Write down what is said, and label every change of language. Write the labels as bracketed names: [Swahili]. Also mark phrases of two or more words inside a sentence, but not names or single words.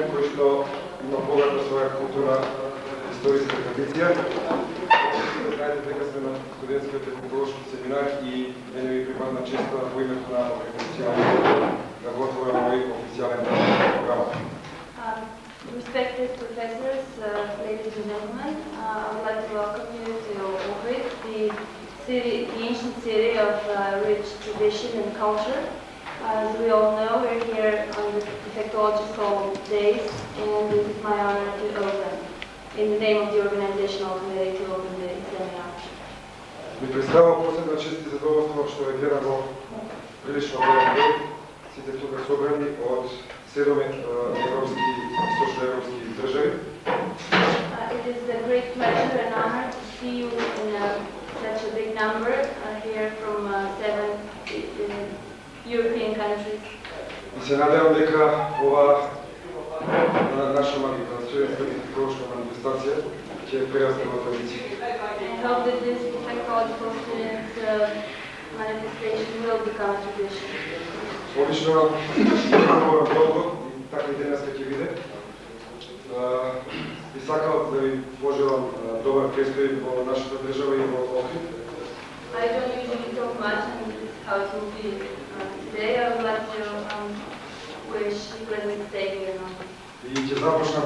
[Macedonian] што има богата своја културна историска традиција. Знаете дека сме на студентскиот етнографски семинар и мене ми припадна честа во името на организацијата да го отворам овој официјален програм. [English] Respected professors, ladies and gentlemen, I would like to welcome you to Ohrid, the ancient city of rich tradition and culture. As we all know, we're here on the Defectological Days, and it is my honor to open, in the name of the organizational committee, to open the seminar. [Macedonian] Ми представува посебна чест и задоволство што ве гледам во прилично голем број, сите тука собрани од 7 европски и источноевропски држави. [English] It is a great pleasure and honor to see you in such a big number here from 7 European countries. [Macedonian] И се надевам дека ова наша студентска технологичка манифестација ќе прерасне во традиција. [English] I hope that this Defectological students manifestation will become a tradition. [Macedonian] Одлично говорам долго и така и денес ќе виде. Би сакал да ви пожелам добар престој во нашата држава и во Охрид. [English] I don't usually talk much, and this is how it will be today. I would like to wish you pleasant stay here in Ohrid. [Macedonian] И ќе започнам